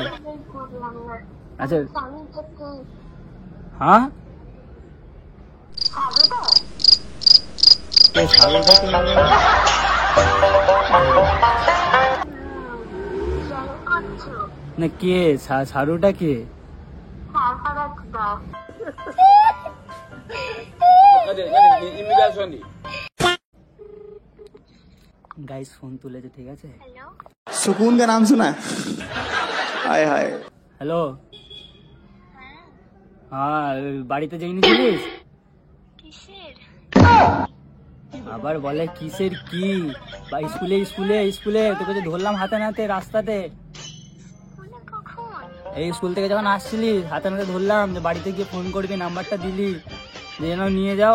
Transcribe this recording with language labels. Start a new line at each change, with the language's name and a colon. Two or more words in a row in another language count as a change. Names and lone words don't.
Bangla: আচ্ছা হ্যাঁ, না কে সারুটা কে? গাইস ফোন তুলেছে, ঠিক আছে?
Hindi: सुकून का नाम सुना है? हाय हाय।
Bangla: হ্যালো, হ্যাঁ বাড়িতে যাইনিছিলিস? আবার বলে কিসের কি? বা স্কুলে স্কুলে স্কুলে তোকে যে ধরলাম হাতে নাতে রাস্তাতে, এই স্কুল থেকে যখন আসছিলি হাতে নাতে ধরলাম, যে বাড়িতে গিয়ে ফোন করবি, নাম্বারটা দিলি যে যেন নিয়ে যাও।